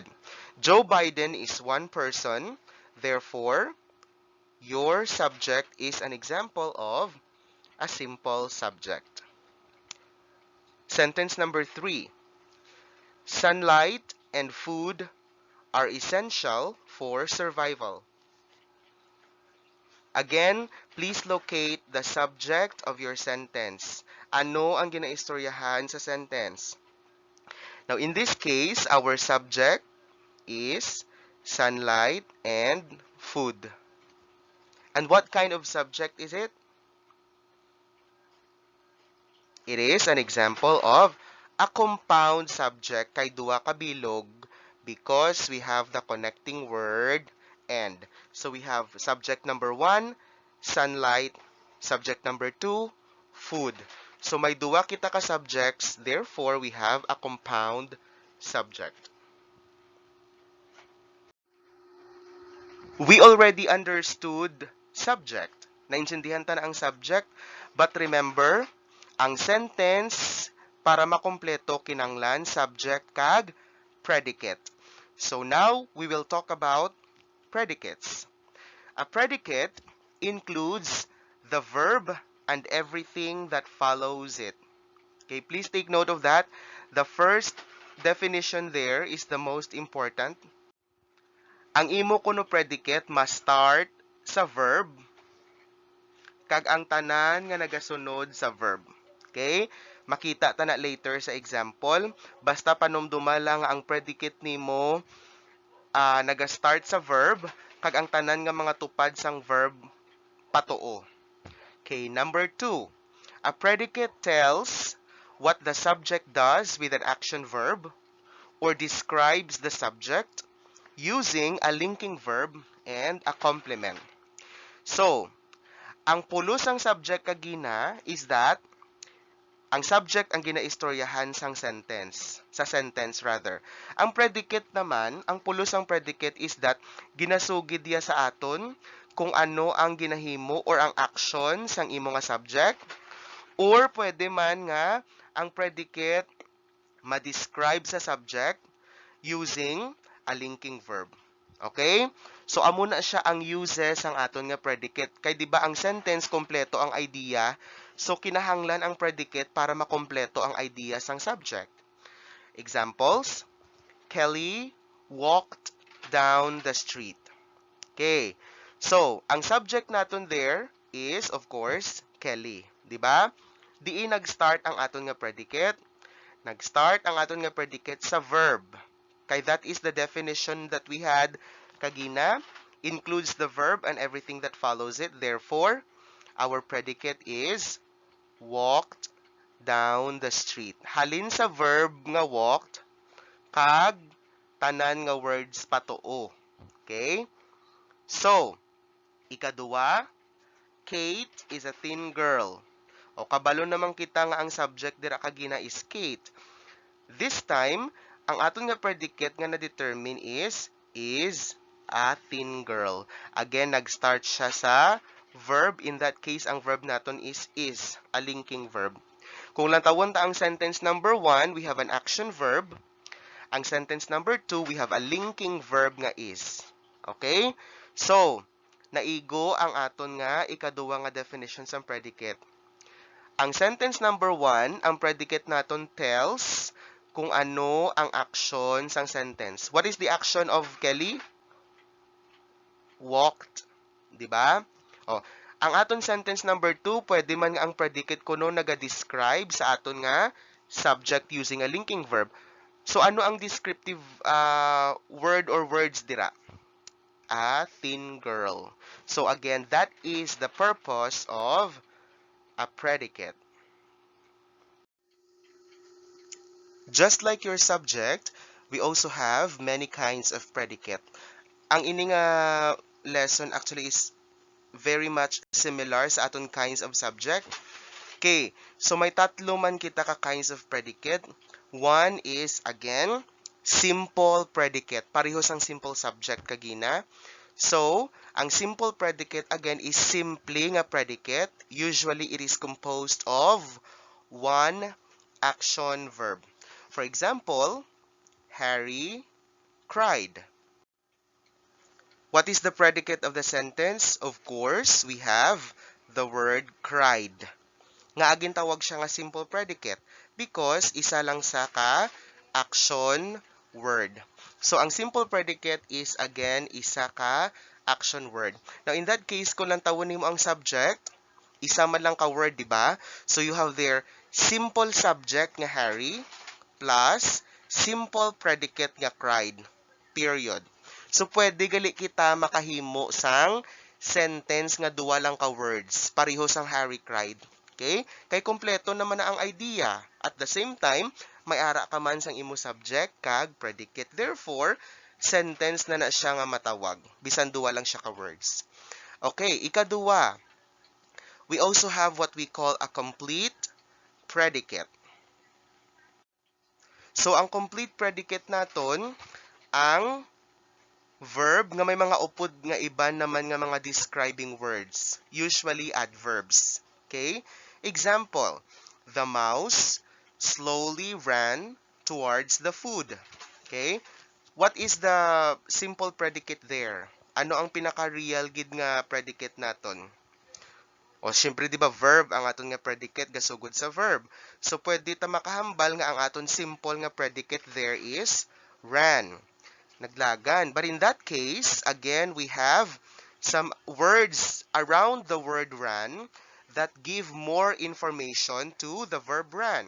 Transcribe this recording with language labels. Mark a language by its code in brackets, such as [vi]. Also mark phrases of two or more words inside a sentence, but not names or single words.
[en] Joe Biden is one person, therefore, your subject is an example of a simple subject. Sentence number 3. Sunlight and food are essential for survival. Again, please locate the subject of your sentence. [hil] Ano ang ginaistoryahan sa sentence? [en] Now, in this case, our subject is sunlight and food. And what kind of subject is it? It is an example of a compound subject [hil] kay duwa ka bilog [en] because we have the connecting word and. So we have subject number 1, sunlight. Subject number 2, food. So [hil] may duwa kita ka [en] subjects, therefore we have a compound subject. We already understood subject. [hil] Naintindihan ta na ang subject, [en] but remember, [hil] ang sentence para makompleto kinanglan subject kag predicate. [en] So now we will talk about predicates. A predicate includes the verb and everything that follows it. Okay, please take note of that. The first definition there is the most important. [hil] Ang imo kuno predicate [en] must start [hil] sa verb kag ang tanan nga nagasunod sa verb. [en] Okay? [hil] Makita ta na later sa example. Basta panumduma lang ang predicate nimo [en] naga-start [hil] sa verb kag ang tanan nga mga tupad sang verb patuo. [en] Okay, number 2. A predicate tells what the subject does with an action verb or describes the subject using a linking verb and a complement. So, [hil] ang pulos ang subject kagina [en] is that [hil] ang subject ang ginaistoryahan sang sentence, sa sentence rather. Ang predicate naman, ang pulos ang predicate [en] is that [hil] ginasugid diya sa aton kung ano ang ginahimo or ang action sang imo nga subject, or pwede man nga ang predicate ma-describe sa subject [en] using a linking verb. [hil] Okay? So amo na siya ang uses ang aton nga predicate. Kay di ba ang sentence kompleto ang idea, so kinahanglan ang predicate para makompleto ang idea sang subject. [en] Examples: Kelly walked down the street. Okay. So, [hil] ang subject naton [en] there is, of course, Kelly. [hil] Diba? Diin nag-start ang aton nga predicate. Nag-start ang aton nga predicate sa verb. [en] Kay that is the definition that we had kagina. Includes the verb and everything that follows it. Therefore, our predicate is walked down the street. [hil] Halin sa verb nga walked, kag tanan nga words patuo. Okay? So, ikaduwa, [en] Kate is a thin girl. [hil] O kabalo naman kita nga ang subject dira kagina is Kate. [en] This time, [hil] ang aton nga predicate nga na-determine [en] is a thin girl. Again, [hil] nag-start siya sa verb. [en] In that case, [hil] ang verb naton [en] is, a linking verb. [hil] Kung lantawon ta ang [en] sentence number 1, we have an action verb. Ang sentence number 2, we have a linking verb nga is. Okay? So, [hil] naigo ang aton nga ikaduwa nga definition sa predicate. Ang sentence number 1, ang predicate naton tells kung ano ang action sang sentence. [en] What is the action of Kelly? Walked. [hil] Diba? O, ang aton sentence number 2, pwede man nga ang predicate kuno naga-describe sa aton nga subject [en] using a linking verb. So, [hil] ano ang [en] descriptive word or words [hil] dira? [en] A thin girl. So, again, that is the purpose of a predicate. Just like your subject, we also have many kinds of predicate. [hil] Ang ining lesson [en] actually is very much similar [hil] sa aton kinds of subject. Okay, so may tatlo man kita ka [en] kinds of predicate. One is, again, simple predicate. [hil] Pareho sang [en] simple subject [hil] kagina. [en] So, ang simple predicate, again, is simple nga predicate. Usually, it is composed of one action verb. For example, Harry cried. What is the predicate of the sentence? Of course, we have the word cried. [hil] Nga agin tawag siya nga [en] simple predicate because [hil] isa lang sa ka [en] action word. [hil] So, ang simple predicate is, again, isa ka action word. [en] Now, in that case, [hil] kung lang tawon mo ang subject, isa man lang ka word, di ba? [en] So, you have there simple subject nga Harry plus simple predicate nga cried. Period. So, [hil] pwede gali kita makahimo sang sentence nga duwa lang ka words. Pareho sang Harry cried. [en] Okay? [hil] Kay kompleto naman na ang idea. [en] At the same time, [hil] may ara ka man sang imo subject kag predicate. Therefore, sentence na siya nga matawag. Bisan duwa lang siya ka words. Okay, ikaduwa. [en] We also have what we call a complete predicate. So, [hil] ang [en] complete predicate [hil] naton, ang verb nga may mga upod nga iban naman nga mga [en] describing words. Usually adverbs. Okay? Example, the mouse slowly ran towards the food. Okay? What is the simple predicate there? [hil] Ano ang pinaka-real gid nga predicate naton? O syempre di ba verb ang aton nga predicate gasugod sa verb. So pwede ta makahambal nga ang aton simple nga predicate [en] there is ran. [hil] Naglagan. [en] But in that case, again, we have some words around the word ran that give more information to the verb ran.